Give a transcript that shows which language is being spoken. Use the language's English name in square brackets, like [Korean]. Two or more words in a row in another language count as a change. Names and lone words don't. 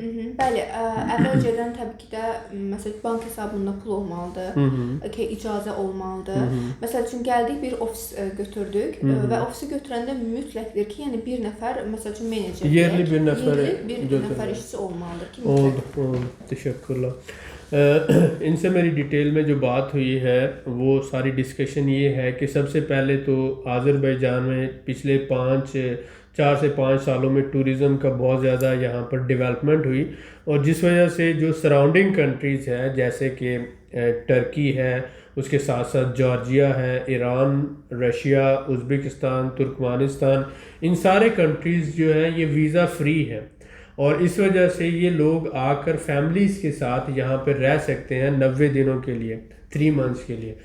[Azerbaijani] Bəli, əvvəlcədən təbii ki də məsələn bank hesabında pul olmalıdır, ki icazə olmalıdır. Məsəl üçün gəldik bir ofis götürdük və ofisi götürəndə mütləqdir ki, yəni bir nəfər məsəl üçün menecer, yerli bir nəfər, nəfər işçi olmalıdır ki, oldu. Teşekkürler. [Urdu] ان سے میری ڈیٹیل میں جو بات ہوئی ہے وہ ساری ڈسکشن یہ ہے کہ سب سے پہلے تو آذربائیجان میں پچھلے 4 سے 5 سالوں میں ٹورزم کا بہت زیادہ یہاں پر ڈیولپمنٹ ہوئی, اور جس وجہ سے جو [English] surrounding countries [Urdu] ہیں جیسے کہ ٹرکی ہے, اس کے ساتھ ساتھ جارجیا ہے, ایران, رشیا, ازبکستان, ترکمانستان, ان سارے کنٹریز جو ہیں یہ [English] visa free [Urdu] ہے, اور اس وجہ سے یہ لوگ آ کر فیملیز کے ساتھ یہاں پر رہ سکتے ہیں 90 دنوں کے لیے, 3 months کے لیے.